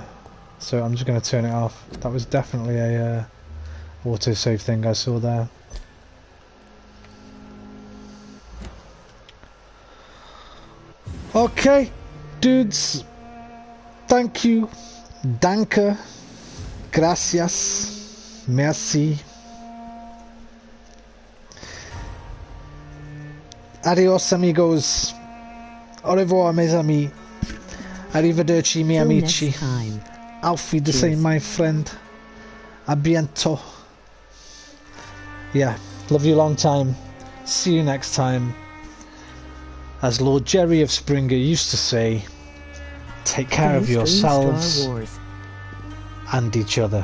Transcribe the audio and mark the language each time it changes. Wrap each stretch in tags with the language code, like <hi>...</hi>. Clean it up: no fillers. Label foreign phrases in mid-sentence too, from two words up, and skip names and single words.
<en>So I'm just going to turn it off. That was definitely a autosave thing I saw there. Okay, dudes. Thank you.</en> <de>Danke.</de> <es>Gracias. Merci. Adios, amigos.</es> <fr>Au revoir, mes amis.</fr> <it>Arrivederci, mi amici.</it> <de>Auf Wiedersehen,</de> <en>my friend.</en> <fr>A bientôt.</fr> <en>Yeah, love you long time. See you next time. As Lord Jerry of Springer used to say, take care of yourselves and each other.</en>